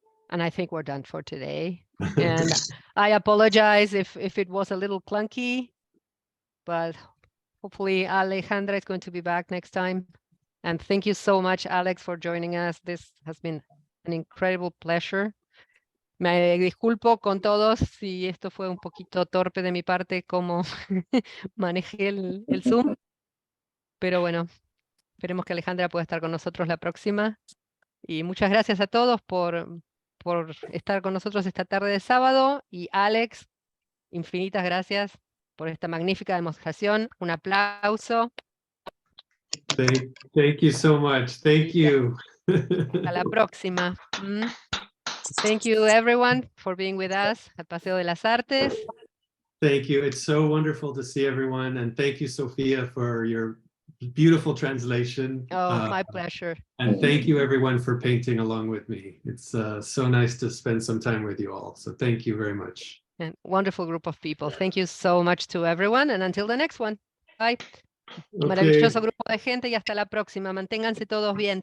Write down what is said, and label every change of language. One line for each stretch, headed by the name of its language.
English: And I think we're done for today. And I apologize if it was a little clunky, but hopefully Alejandra is going to be back next time. And thank you so much, Alex, for joining us. This has been an incredible pleasure.
Spanish: Me disculpo con todos si esto fue un poquito torpe de mi parte, como manejé el Zoom. Pero bueno, esperemos que Alejandra pueda estar con nosotros la próxima. Y muchas gracias a todos por estar con nosotros esta tarde de sábado. Y Alex, infinitas gracias por esta magnífica demostración. Un aplauso.
English: Thank you so much. Thank you.
Spanish: Hasta la próxima.
English: Thank you everyone for being with us at Paseo de las Artes. Thank you. It's so wonderful to see everyone. And thank you, Sophia, for your beautiful translation. Oh, my pleasure. And thank you everyone for painting along with me. It's so nice to spend some time with you all. So thank you very much. And wonderful group of people. Thank you so much to everyone. And until the next one. Bye. Okay.
Spanish: Maravilloso grupo de gente y hasta la próxima. Manténganse todos bien.